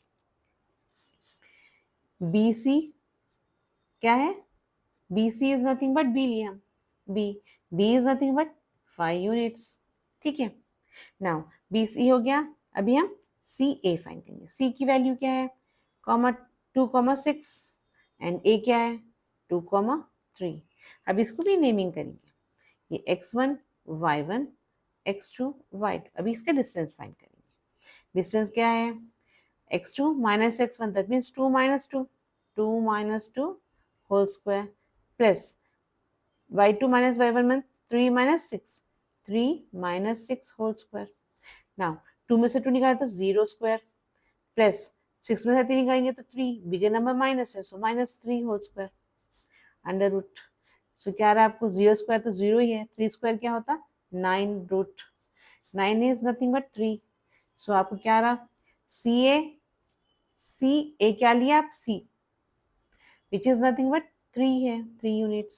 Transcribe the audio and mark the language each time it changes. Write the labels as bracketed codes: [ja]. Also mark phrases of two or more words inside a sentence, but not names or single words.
[en] B C [hi] क्या है, [en] B C is nothing but B [hi] लिए हम, [en] B B is nothing but 5 units. [hi] ठीक है, नाउ बी सी हो गया। अभी हम सी ए फाइंड करेंगे। सी की वैल्यू क्या है, 2,6 एंड ए क्या है 2,3। अब इसको भी नेमिंग करेंगे, ये x1 y1 x2 y2। अभी इसका डिस्टेंस फाइंड करेंगे। [en] डिस्टेंस [hi] क्या है [en] x2 minus x1, that means 2 minus 2, 2 minus 2 whole square plus y2 minus y1 means 3 minus 6, 3 minus 6 whole square. [hi] Now 2 में से 2 निकाले तो 0 [en] square plus [hi] 6 में से 3 निकालेंगे तो 3, [en] bigger number minus [hi] है, सो [en] minus 3 whole square under root. [hi] सो क्या रहा आपको 0 स्क्वायर तो 0 ही है, 3 स्क्वायर क्या होता 9 रूट, [en] 9 is nothing but 3. [hi] सो आपको क्या रहा सी ए क्या लिया आप सी, [en] which is nothing but 3 [hi] है, 3 यूनिट्स।